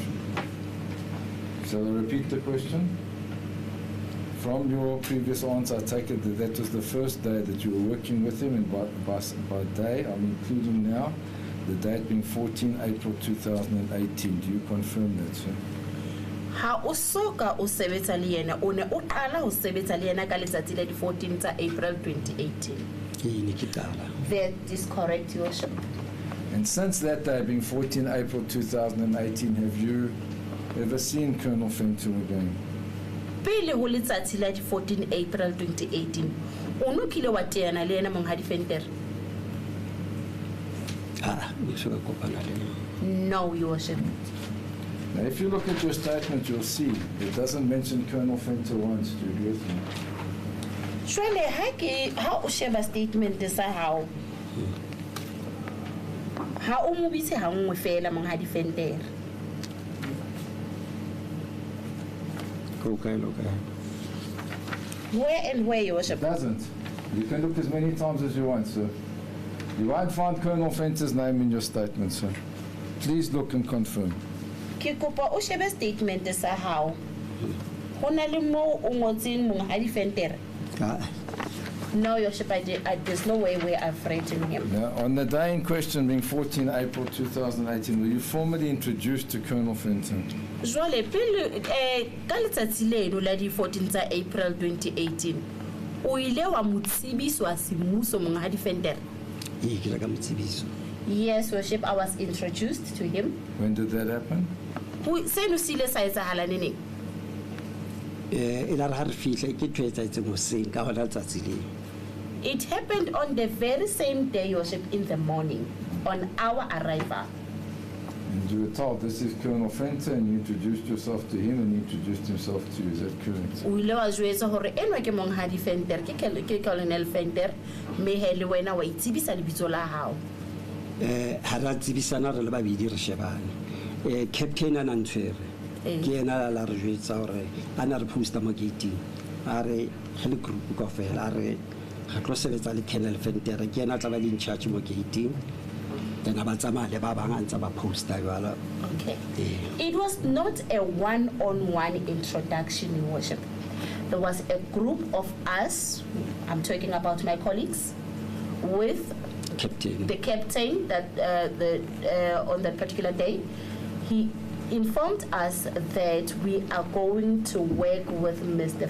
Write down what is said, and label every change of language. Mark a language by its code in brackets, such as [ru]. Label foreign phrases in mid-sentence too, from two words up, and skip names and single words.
[en] Shall I repeat the question? From your previous answer, I take it that that was the first day that you were working with him, and by day, I'm including now, the date being 14 April 2018. Do you confirm that, sir? [st] Ha o soka o sebetsa le yena o ne o qala ho sebetsa le yena ka letsatsi la 14 April 2018. [en] That is correct, your worship. And since that day, being 14 April 2018, have you ever seen Colonel Fenton again? [st] Pele ho letsatsi la 14 April 2018, o no kile wa teana le yena Monghadi Fenton? [en] No, your worship. Now, if you look at your statement, you'll see it doesn't mention Colonel Fenton once. Do you agree with me? [st] Surely, how o sheba statement sa hao? Ha o mo bitse ha nngwe fela Monghadi Fenton? [en] Where and where, your worship? It doesn't. You can look as many times as you want, sir. You won't find Colonel Fenton's name in your statement, sir. Please look and confirm. [st] Ke kopa o shebe statement sa hao. Ho na le mo o ngotseng Monghadi Fenton? [en] No, your worship, there's no way where I've written him. Now, on the day in question, being 14 April 2018, were you formally introduced to Colonel Fenton? [st] Jwale pele ka letsatsi leno la di 14 April 2018, o ile wa motsibiswa semmuso Monghadi Fenton? [en] Yes, worship, I was introduced to him. When did that happen? [st] Seno se ile sa etsahala neneng? [en] It happened on the very same day, your worship, in the morning, on our arrival. And you were told this is Colonel Fenton, and you introduced yourself to him, and he introduced himself to you. Is that correct? [st] O ile wa jwetsa hore enwa ke Monghadi Fenton, ke Colonel Fenton, mme hele wena wa itsibisa lebitso la hao. Hara tsibisana re le babedi re shebane. Captain a ntshwere. Ke ena la re jwetsa hore ana re posta mo gate-ing. A re hele group kaofela a re ga tlo sebetsa le Colonel Fenton, ke ena tla ba le [en] in charge [st] mo gate-ing. then ba tsamaya le ba bang a ntse ba posta jwalo. [en] Okay. It was not a one-on-one introduction, Your Worship. There was a group of us, I'm talking about my colleagues, with Captain. the captain that on that particular day. He informed us that we are going to work with Mr.